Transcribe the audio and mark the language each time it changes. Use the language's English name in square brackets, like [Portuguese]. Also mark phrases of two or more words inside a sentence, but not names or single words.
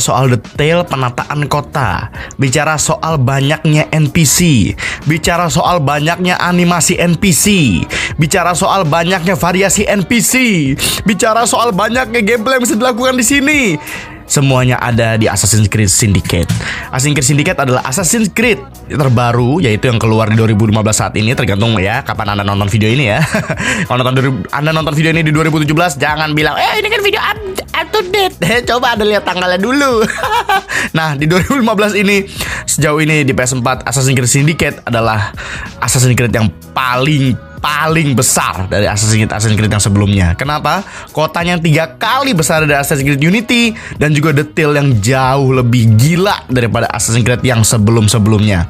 [Indonesian] soal detail penataan kota, bicara soal banyaknya NPC, bicara soal banyaknya animasi NPC, bicara soal banyaknya variasi NPC, bicara soal banyaknya gameplay yang bisa dilakukan di sini. Semuanya ada di Assassin's Creed Syndicate. Assassin's Creed Syndicate adalah Assassin's Creed terbaru, yaitu yang keluar di 2015 saat ini. Tergantung ya kapan Anda nonton video ini ya. Kalau Anda nonton video ini di 2017, jangan bilang ini kan video [English] up to date. [Indonesian] Coba Anda lihat tanggalnya dulu. Nah, di 2015 ini, sejauh ini di PS4, Assassin's Creed Syndicate adalah Assassin's Creed yang paling besar dari Assassin's Creed yang sebelumnya. Kenapa? Kotanya 3 kali besar dari Assassin's Creed Unity, dan juga detail yang jauh lebih gila daripada Assassin's Creed yang sebelum-sebelumnya.